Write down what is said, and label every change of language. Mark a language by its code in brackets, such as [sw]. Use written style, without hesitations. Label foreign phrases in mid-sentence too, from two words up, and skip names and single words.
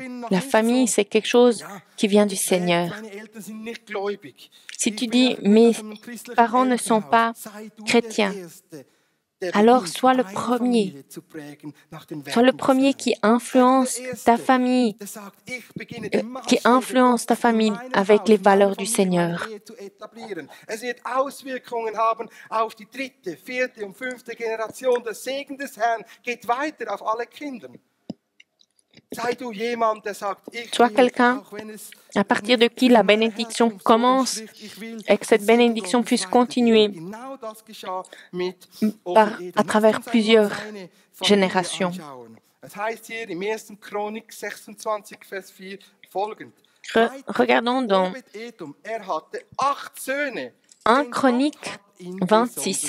[fr] La famille, c'est quelque chose qui vient du Seigneur. Si tu dis, mes parents ne sont pas chrétiens, alors sois le premier qui influence ta famille, avec les valeurs du Seigneur. [de] Es wird Auswirkungen haben auf die 3., 4. und 5. Generation. Der Segen des Herrn geht weiter auf alle Kinder. [fr] Sois quelqu'un à partir de qui la bénédiction commence et que cette bénédiction puisse continuer à travers plusieurs générations. Regardons dans 1 Chronique 26.